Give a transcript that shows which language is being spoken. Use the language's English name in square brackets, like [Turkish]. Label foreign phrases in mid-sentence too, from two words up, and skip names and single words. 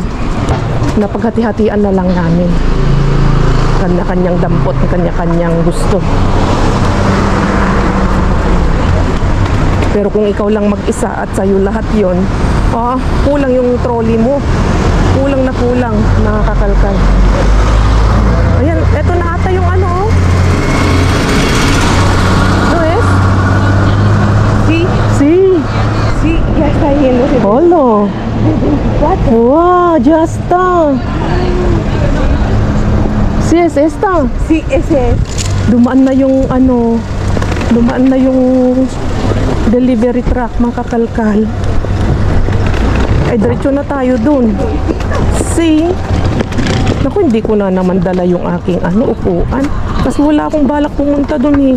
[Filipino] Napaghati-hatian na lang namin. Kanya-kanyang dampot, kanya-kanyang gusto. Pero kung ikaw lang mag-isa at sa'yo lahat yon, kulang yung trolley mo. Kulang, nakakakalkal. Ayan, eto na ata yung ano, oh. [Spanish] Luis? Si, ya está yendo. Holo. Wow, ya está. Si es esta. Sí, ese es. [Filipino] Dumaan na yung delivery truck, makakalkal. Ay, diretso na tayo dun. Naku, hindi ko na naman dala yung aking upuan. Kasi wala akong balak pumunta dun eh.